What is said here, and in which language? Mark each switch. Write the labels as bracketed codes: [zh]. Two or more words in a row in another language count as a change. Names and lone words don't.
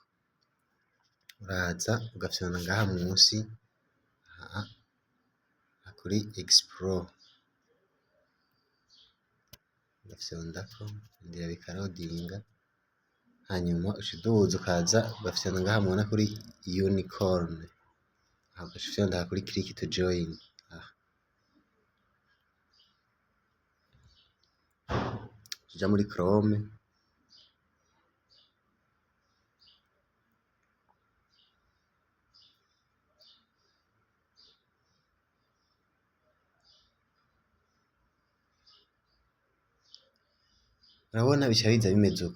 [rn] Uraza ugafyonda ngaha munsi aha kuri explore, ugafyondako ndira bikarodinga, hanyuma uca uduza ukaza ugafyonda ngaha mubona kuri unicorn, aha ugaca ufyonda aha kuri [en] click to join, [rn] aha uja muri chrome, urabona bica biza bimeze uko.